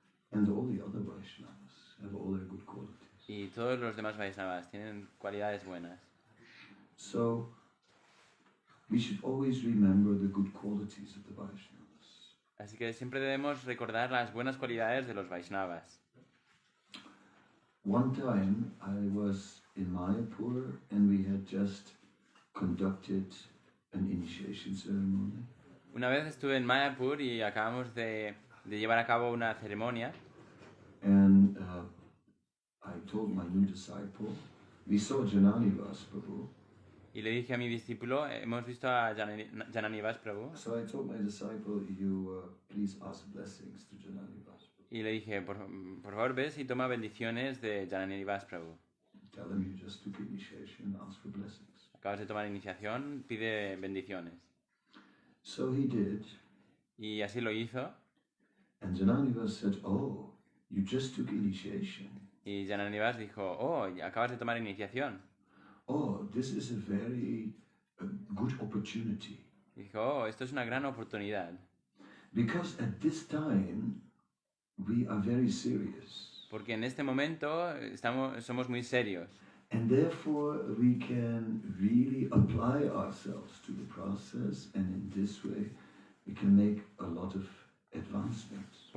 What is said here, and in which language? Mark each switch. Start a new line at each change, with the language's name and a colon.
English: And all the other Vaishnavas have all their good qualities.
Spanish: Y todos los demás Vaishnavas tienen cualidades buenas.
English: So, we should always remember the good qualities of the Vaishnavas.
Spanish: Así que siempre debemos recordar las buenas cualidades de los Vaishnavas.
English: One time I was in Mayapur and we had just conducted an initiation ceremony.
Spanish: Una vez estuve en Mayapur y acabamos de llevar a cabo una ceremonia.
English: And I told my new disciple, we saw Jananivas Prabhu.
Spanish: Y le dije a mi discípulo, hemos visto a Jananivas Prabhu.
English: So I told my disciple, you please ask blessings to Jananivas Prabhu.
Spanish: Y le dije, por favor, ves y toma bendiciones de Jananivas Prabhu.
English: Tell him you just took initiation, ask for blessings.
Spanish: Acabas de tomar iniciación, pide bendiciones.
English: So he did.
Spanish: Y así lo hizo.
English: And Jananivas said, oh, you just took initiation.
Spanish: Y Jananivas dijo, oh, acabas de tomar iniciación.
English: Oh, this is a very good opportunity.
Spanish: Dijo, oh, esto es una gran oportunidad.
English: Because at this time, we are very serious.
Spanish: Porque en este momento somos muy serios.
English: And therefore, we can really apply ourselves to the process, and in this way, we can make a lot of advancements.